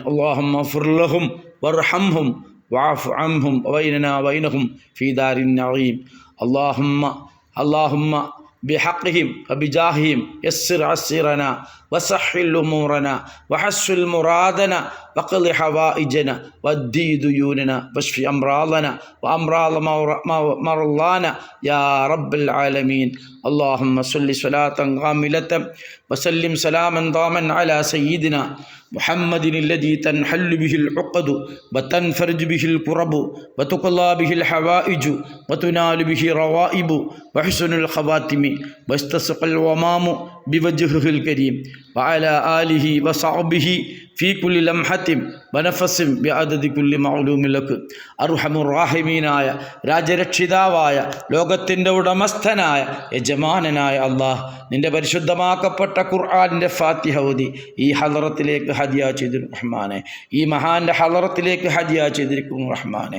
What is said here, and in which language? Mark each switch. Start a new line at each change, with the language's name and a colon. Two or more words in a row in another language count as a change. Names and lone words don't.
Arabic: اللهم اغفر لهم وارحمهم واعف عنهم وبيننا وبينهم في دار النعيم. اللهم بحقهم وبجاههم يسر عسيرنا وسهل أمورنا وحسن مرادنا واقض حوائجنا وأد ديوننا واشف أمراضنا وأمراض مرضانا يا رب العالمين. اللهم صل صلاة كاملة وسلم سلاما داما على سيدنا محمد الذي تنحل به العقد وتنفرج به الكرب وتقضى به الحوائج وتنال به الروائب وحسن الخواتم واستسقى الغمام بوجهه الكريم وعلى آله وصحبه في كل لمحة ونفس بعدد كل معلوم لك.
Malayalam: അർഹമുറാഹിമീനായ രാജരക്ഷിതാവായ ലോകത്തിൻ്റെ ഉടമസ്ഥനായ യജമാനനായ അള്ളാഹ്, നിൻ്റെ പരിശുദ്ധമാക്കപ്പെട്ട ഖുർആനിൻ്റെ ഫാത്തിഹ ഓതി ഈ ഹളറത്തിലേക്ക് ഹദിയ ചെയ്തിരിക്കും റഹ്മാനെ. ഈ മഹാൻ്റെ ഹളറത്തിലേക്ക് ഹദിയ ചെയ്തിരിക്കും റഹ്മാനെ.